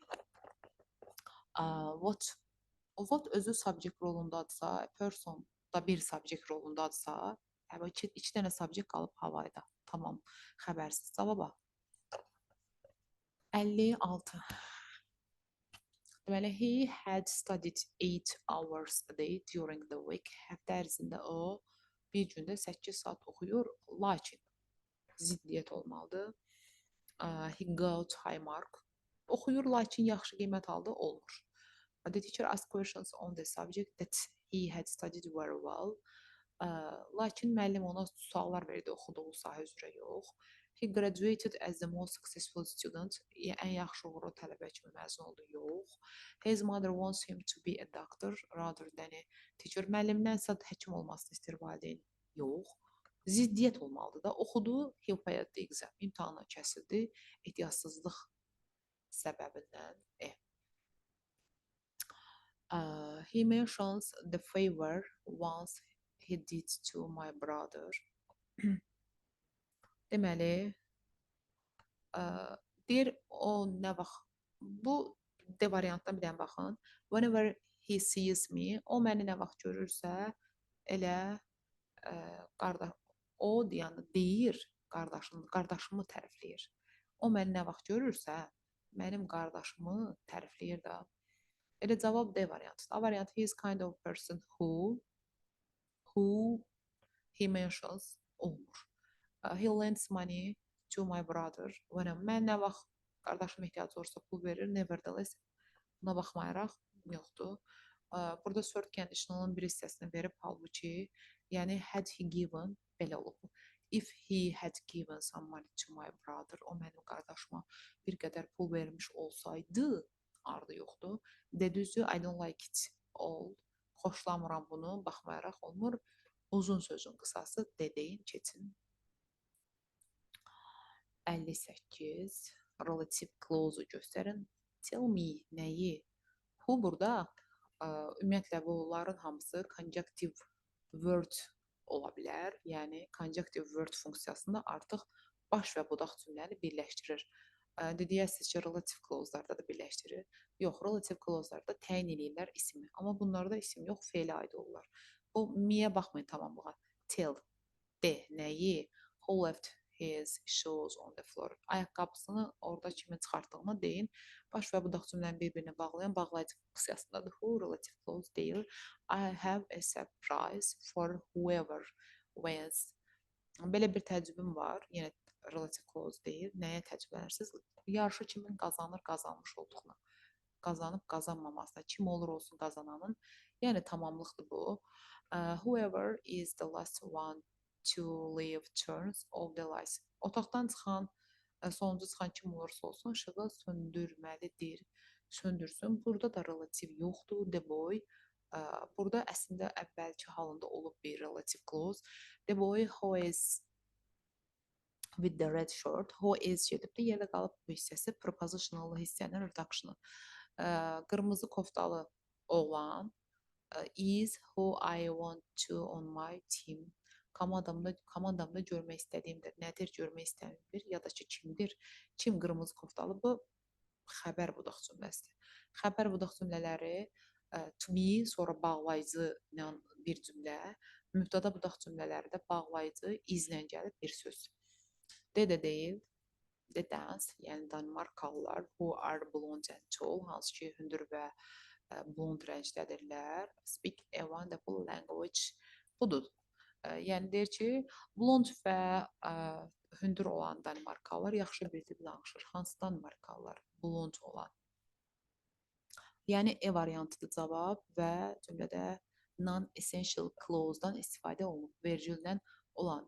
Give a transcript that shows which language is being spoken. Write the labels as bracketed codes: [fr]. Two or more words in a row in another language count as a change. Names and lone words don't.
[en] What what [az] özü subject rolundadırsa, person da bir subject rolundadırsa, iki dənə subject qalıb havayda. Tamam, xəbərsiz. Cavaba 56. Deməli, [en] he had studied 8 hours a day during the week. [az] Həftə ərzində o bir gündə 8 saat oxuyur, lakin ziddiyyət olmalıdır. [en] He got high mark. [az] Oxuyur, lakin yaxşı qiymət aldı, olmur. [en] The teacher asked questions on the subject that he had studied very well. [az] Lakin müəllim ona suallar verdi oxuduğu sahə üzrə yox. [en] He graduated as the most successful student. [az] Ən yaxşı uğurlu tələbə kimi məzun oldu, yox. [en] His mother wants him to be a doctor rather than a teacher. [az] Müəllimdənsə həkim olmasını istəyir valideyn, yox. Ziddiyyət olmalıdır da. Oxudu, [en] he failed the exam. [az] İmtahandan kəsildi ehtiyatsızlıq səbəbindən. [en] He mentions the favor once he did to my brother. [az] Deməli, deyir o nə vaxt, bu D variantdan bir dənə baxın. [en] Whenever he sees me, [az] o məni nə vaxt görürsə, elə qardaş, o yəni deyir qardaşımı tərifləyir. O məni nə vaxt görürsə, mənim qardaşımı tərifləyir də. Elə cavab D variantı. A variantı, [en] he is kind of person who he mentions olmur. He lends money to my brother. [az] Mən nə vaxt qardaşım ehtiyacı olursa pul verir, nevertheless buna baxmayaraq yoxdur. Burada [en] third conditionalın [az] bir hissəsini verib, halbuki yəni [en] had he given [az] belə olub. [en] If he had given some money to my brother, [az] o mənim qardaşıma bir qədər pul vermiş olsaydı, ardı yoxdur. Dedüzdür, [en] I don't like it all. [az] Xoşlamıram bunu, baxmayaraq olmur. Uzun sözün qısası deyin, keçin. 58. [en] Relative clause-u [az] göstərin. [en] Tell me, [az] nəyi? Bu burada ümumiyyətlə bunların hamısı [en] conjunctive word [az] ola bilər. Yəni [en] conjunctive word [az] funksiyasında artıq baş və budaq cümləni birləşdirir. Deyərsiniz ki, [en] relative clause-larda [az] da birləşdirir. Yox, [en] relative clause-larda [az] təyin edirlər ismi. Amma bunlarda isim yox, feilə aid olurlar. Bu me-yə baxmayın tamamlığa. Tell, de, nəyi? [en] Who left his shoes on the floor? [az] Ayaqqabısını orada kimin çıxartdığını deyin. Baş və budaq cümləni bir-birinə bağlayan bağlayıcı funksiyasındadır. [en] Who relative clause deyil. I have a surprise for whoever wins. [az] Belə bir təcrübəm var. Yenə [en] relative clause [az] deyil. Nəyə təcrübələnirsiniz? Yarışı kimin qazanır, qazanmış olduğuna. Qazanıb qazanmamasına, kim olur olsun qazananın. Yəni tamamlıqdır bu. [en] Whoever is the last one to leave turns off the lights. [az] Otaqdan çıxan, sonuncu çıxan kim olursa olsun, işığı söndürməlidir. Söndürsün. Burada da relativ yoxdur. [en] The boy. [az] Burada əslində əvvəlki halında olub bir relative clause. [en] The boy who is with the red shirt, who is gedibdir. [az] Yerdə qalıb bu hissəsi prepositional hissənin reductionu. Qırmızı koftalı oğlan [en] is who I want to on my team. [az] Komandamda görmək istədiyimdir. Nədir görmək istədiyimdir? Ya da ki, kimdir? Kim qırmızı koftalı? Bu xəbər budaq cümləsidir. Xəbər budaq cümlələri [en] to be, [az] sonra bağlayıcı ilə bir cümlə, mübtəda budaq cümlələri də bağlayıcı izlə gəlib bir söz. D də deyil. [en] The dance, [az] yəni Danimarkalılar, [en] who are blonde and tall, [az] hansı ki, hündür və blond rəngdədirlər. [en] Speak a wonderful language. [az] Budur. Yəni deyir ki, blond və hündür olan Danimarkalılar yaxşı bir dil danışır. Hansı Danimarkalılar? Blond olan. Yəni E variantıdır cavab və cümlədə [en] non-essential clause-dan [az] istifadə olunub, vergüldən olan.